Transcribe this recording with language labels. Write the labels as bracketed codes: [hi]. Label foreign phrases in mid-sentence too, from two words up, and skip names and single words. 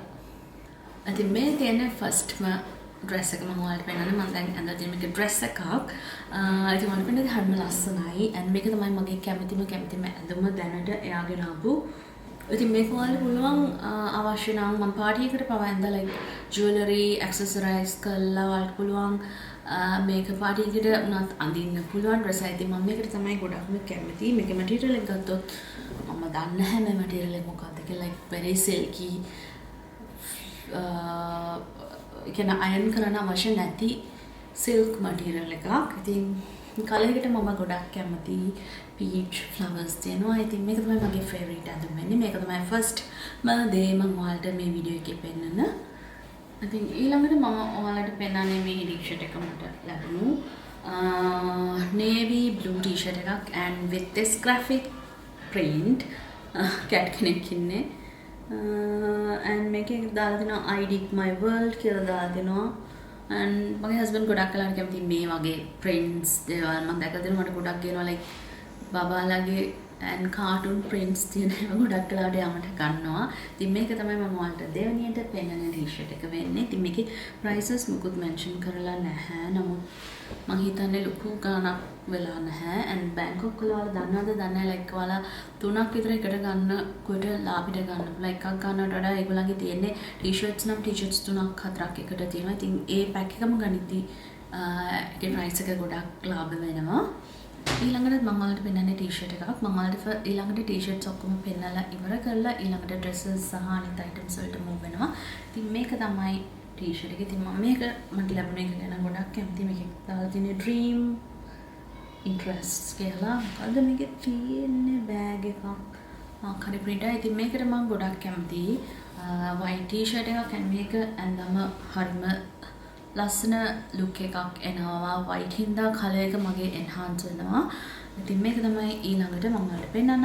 [si] ඉතින් මේ තියෙන firstම dress එක මම ඔයාලට පෙන්නන්න මම දැන් අඳලා තියෙන මේක dress එකක්. ඉතින් මම පෙන්නන්නේ හරිම ලස්සනයි. and මේක තමයි මගේ කැමතිම ඇඳුම දැනට එයාගෙන ආපු. ඉතින් මේක ඔයාලට පුළුවන් අවශ්‍ය නම් මම පාටි එකකට පවා ඇඳලා [en] like jewelry accessorize [si] කරලා ඔයාලට පුළුවන් මේක පාටි එකට උනත් අඳින්න පුළුවන් dress එක. ඉතින් මම මේකට තමයි ගොඩක්ම කැමති. මේකේ material එක ගත්තොත් මම දන්නේ නැහැ මේ material එක මොකක්ද කියලා [en] like very silky [si] කියන අයන් කරන්න අවශ්‍ය නැති [en] silk material [si] එකක්. ඉතින් කලර් එකට මම ගොඩක් කැමති [en] peach flowers [si] තියෙනවා. ඉතින් මේක තමයි මගේ favorite ඇඳුම වෙන්නේ. මේක තමයි first දේ මම ඔයාලට මේ වීඩියෝ එකේ පෙන්නන. ඉතින් ඊළඟට මම ඔයාලට පෙන්නන්නේ මේ t-shirt එක මට ලැබුණු [en] navy blue t-shirt [si] එකක් [en] and with this graphic print [si] cat කෙනෙක් ඉන්නේ. and මේකේ දාලා දෙනවා [en] I dig my world [si] කියලා දාලා දෙනවා. and මගේ husband ගොඩක් කලකට කැමති මේ වගේ prints දේවල් මම දැකලා දෙනවා මට ගොඩක් ගේනවා like බබාලාගේ and [en] cartoon prints [si] තියෙන ඒවා ගොඩක් කලකට යමට ගන්නවා. ඉතින් මේක තමයි මම ඔයාලට දෙවෙනියට පෙන්නන t-shirt එක වෙන්නේ. ඉතින් මේකේ prices මුකුත් mention කරලා නැහැ. නමුත් මම හිතන්නේ ලොකු ගාණක් වෙලා නැහැ. and Bangkok වල ඔයාලා දන්නවද දන්නේ නැහැ like ඔයාලා තුනක් විතර එකට ගන්න කොට ලාභිට ගන්න පුළුවන්. එකක් ගන්නවට වඩා ඒගොල්ලන්ගේ තියෙන්නේ t-shirts නම් t-shirts තුනක් හතරක් එකට තියෙනවා. ඉතින් ඒ pack එකම ගනිද්දි ඒකේ price එක ගොඩක් ලාභ වෙනවා. ඊළඟට මම ඔයාලට පෙන්නන්නේ t-shirt එකක්. මම ඔයාලට ඊළඟට t-shirts ඔක්කොම පෙන්නලා ඉවර කරලා ඊළඟට dresses සහ අනිත් items වලට move වෙනවා. ඉතින් මේක තමයි t-shirt එක. ඉතින් මම මේක මට ලැබුණ එක ගැන ගොඩක් කැමතියි. මේකේ දාලා තියෙන [en] dream interests [si] කියලා. මොකද මේකේ තියෙන්නේ bag එකක්. හරි print එක. ඉතින් මේකට මම ගොඩක් කැමතියි. [en] white t-shirt [si] එකක් and මේක ඇඳම හරිම ලස්සන look එකක් එනවා. white හින්දා color එක මගේ enhance වෙනවා. ඉතින් මේක තමයි ඊළඟට මම ඔයාලට පෙන්නන්නම්.